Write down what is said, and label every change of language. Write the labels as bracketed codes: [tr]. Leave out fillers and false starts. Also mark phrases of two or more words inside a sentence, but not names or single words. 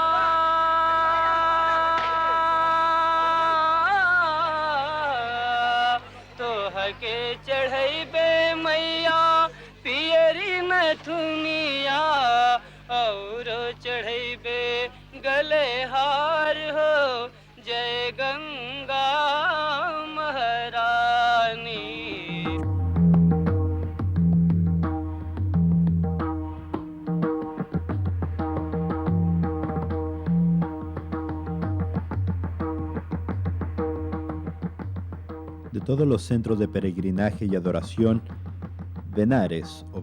[bho] तोह के चढ़ैबे मैया पियरी नथुनिया और चढ़ैबे गले हार हो जय गंगा महारानी। [es] De todos los centros de peregrinaje y adoración, Benares o